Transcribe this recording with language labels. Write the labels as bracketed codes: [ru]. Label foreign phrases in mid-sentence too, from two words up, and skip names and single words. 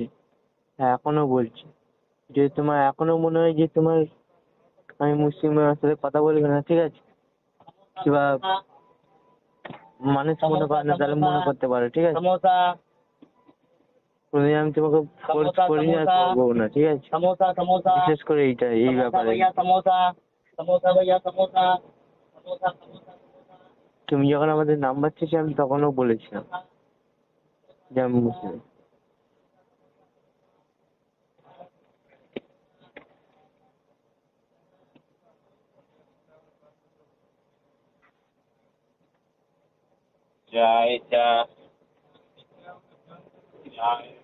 [bn] হ্যাঁ, এখনো বলছি, যে তোমার এখনো মনে হয় যে তোমার আমি মুসলিমের সাথে কথা বলবে না, ঠিক আছে? কিংবা মানুষ মনে করে না, তাহলে মনে করতে পারো, ঠিক আছে? [hi] समोसा [bn] কোনোদিন আমি তোমাকে ফোর্স করিনি আর করবো না, ঠিক আছে? [hi] समोसा समोसा [bn] বিশেষ করে এই [hi] समोसा [bn] ব্যাপারে। [hi] भैया समोसा समोसा भैया समोसा समोसा समोसा [bn] তুমি যখন আমাদের নাম্বার চেয়েছি আমি তখনও বলেছিলাম যে আমি মুসলিম। [hi] चाय चाय चाय